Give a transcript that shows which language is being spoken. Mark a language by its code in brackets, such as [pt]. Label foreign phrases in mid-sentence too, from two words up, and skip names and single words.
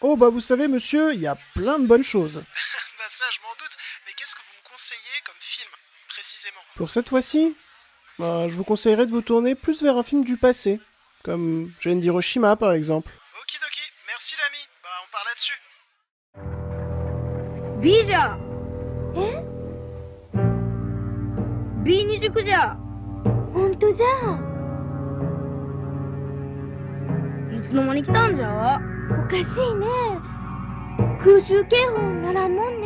[fr] Oh bah vous savez monsieur, il y a plein de bonnes choses. Bah ça, je m'en doute. Mais qu'est-ce que vous me conseillez comme film, précisément? Pour cette fois-ci, je vous conseillerais de vous tourner plus vers un film du passé, comme Gênes d'Hiroshima par exemple. Okidoki, merci l'ami. On part là-dessus. [ja] B じゃ。え ?B 二塾じゃ。ほんとじゃ。いつの間に来たんじゃ。おかしいね。空襲警報ならんもんね。